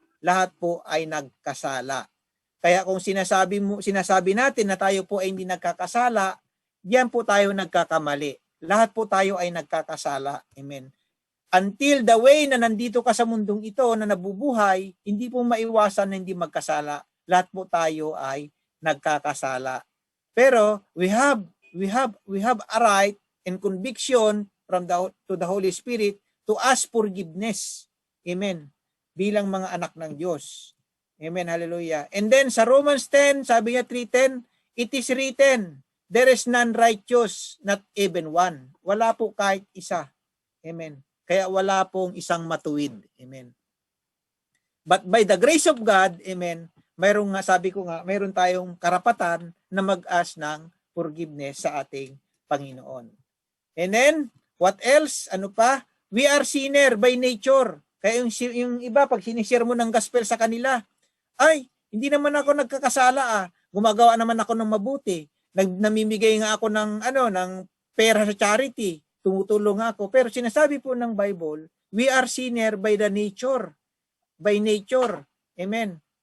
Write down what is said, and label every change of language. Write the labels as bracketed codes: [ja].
[tl] Lahat po ay nagkasala. Kaya kung sinasabi natin na tayo po ay hindi nagkakasala, diyan po tayo nagkakamali. Lahat po tayo ay nagkakasala. Amen. [en] Until the way [tl] na nandito ka sa mundong ito na nabubuhay, hindi po maiwasan na hindi magkasala. Lahat po tayo ay nagkakasala. [en] Pero we have a right and conviction to the Holy Spirit to ask forgiveness. Amen. [tl] Bilang mga anak ng Diyos. Amen. Hallelujah. [en] And then sa Romans 10, [tl] sabi niya [en] 3:10, it is written, there is none righteous, not even one. [tl] Wala po kahit isa. Amen. Kaya wala pong isang matuwid. Amen. [en] But by the grace of God, [tl] amen, mayroon tayong karapatan na mag-ask ng forgiveness sa ating Panginoon. [en] And then, what else? [tl] Ano pa? [en] We are sinner by nature. [tl] Kaya yung iba, pag sinishare mo ng gospel sa kanila, ay, hindi naman ako nagkakasala Gumagawa naman ako ng mabuti. Namimigay nga ako ng pera sa charity. Tumutulong ako. Pero sinasabi po ng [en] Bible, we are sinner by the nature. By nature. Amen.